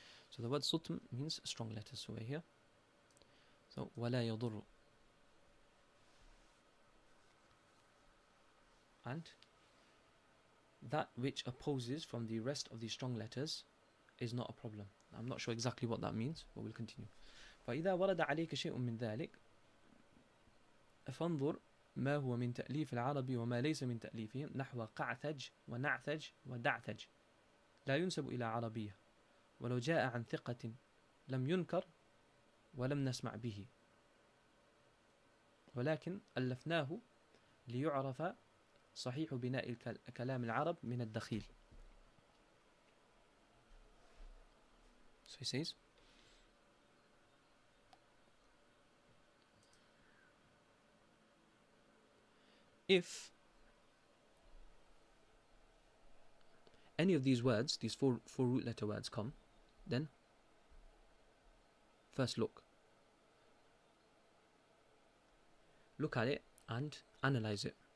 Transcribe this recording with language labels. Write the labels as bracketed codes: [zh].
[en] So the word sutm means strong letters. So we're here. [ar] So ولا يضر. [en] And that which opposes from the rest of the strong letters is not a problem. I'm not sure exactly what that means, but we'll continue. [ar] فإذا ورد عليك شيء من ذلك فانظر ما هو من تأليف العرب وما ليس من تأليفهم نحو قعثج ونعثج ودعثج لا ينسب إلى عربية ولو جاء عن ثقة لم ينكر ولم نسمع به ولكن ألفناه ليعرف صحيح بناء كلام العرب من الدخيل. [en] So he says, if any of these words, these four root letter words come, then first look at it and analyze it.